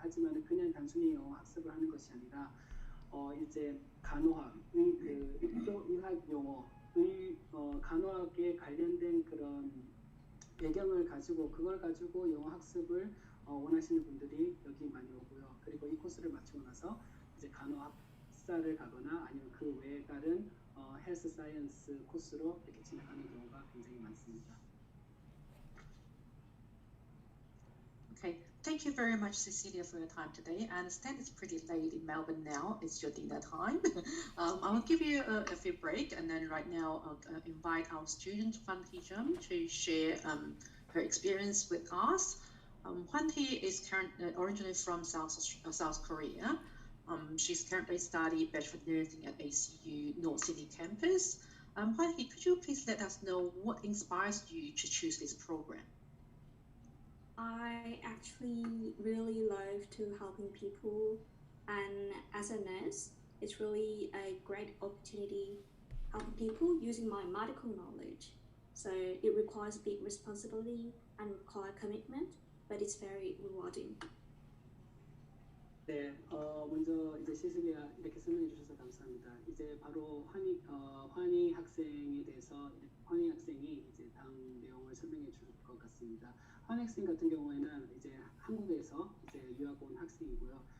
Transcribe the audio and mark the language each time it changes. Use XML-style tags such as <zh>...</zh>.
<ko>하지만 그냥 단순히 영어 학습을 하는 것이 아니라 이제 간호학, 의학 용어, 간호학에 관련된 그런 배경을 가지고 그걸 가지고 영어 학습을 원하시는 분들이 여기 많이 오고요. 그리고 이 코스를 마치고 나서 이제 간호학사를 가거나 아니면 그 외에 다른 헬스 사이언스 코스로 이렇게 진행하는 경우가 굉장히 많습니다.</ko> <en>Okay, thank you very much, Cecilia, for your time today. I understand it's pretty late in Melbourne now. It's your dinner time. I will give you a few break, and then right now I'll invite our student Hwan Hee-jum to share her experience with us. Hwan Hee is originally from South Korea. She's currently studying Bachelor of Nursing at ACU North Sydney campus. Hwan Hee, could you please let us know what inspires you to choose this program? I actually really love to helping people, and as a nurse, it's really a great opportunity helping people using my medical knowledge. So it requires big responsibility and require commitment, but it's very rewarding.</en> <ko>네, 먼저 이제 시슬리아 이렇게 설명해 주셔서 감사합니다. 이제 바로 환희 학생에 대해서 환희 학생이 이제 다음 내용을 설명해 줄 것 같습니다. 환희 학생 같은 경우에는 이제 한국에서 이제 유학 온 학생이고요.</ko>